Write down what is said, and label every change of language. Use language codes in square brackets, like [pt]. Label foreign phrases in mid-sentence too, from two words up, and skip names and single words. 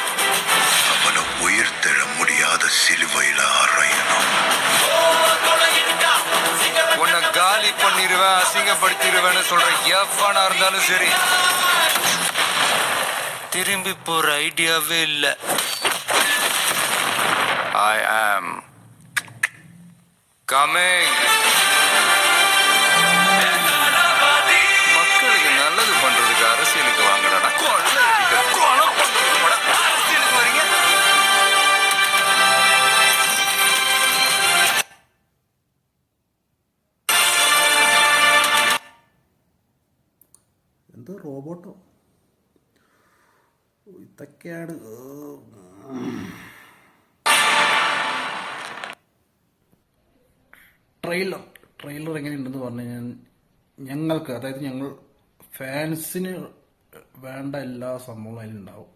[ta] அவனை உயிர் தெழ முடியாத சிலுவையில அறையணும். உன்னை காலி பண்ணிடுவேன், அசிங்கப்படுத்திடுவேன்னு சொல்ற எவனா இருந்தாலும் சரி, திரும்பி போற ஐடியாவே இல்லை. [en] I am coming. [ta] மக்களுக்கு நல்லது பண்றதுக்கு அரசியலுக்கு வாங்கடா. அரசியலுக்கு வரீங்க. [ml] എന്തോ റോബോട്ടോ ഇതൊക്കെയാണ്. ട്രെയിലർ എങ്ങനെയുണ്ടെന്ന് പറഞ്ഞു കഴിഞ്ഞാൽ ഞങ്ങൾക്ക്, അതായത് ഞങ്ങൾ ഫാൻസിന് വേണ്ട എല്ലാ സംഭവങ്ങളും അതിലുണ്ടാവും.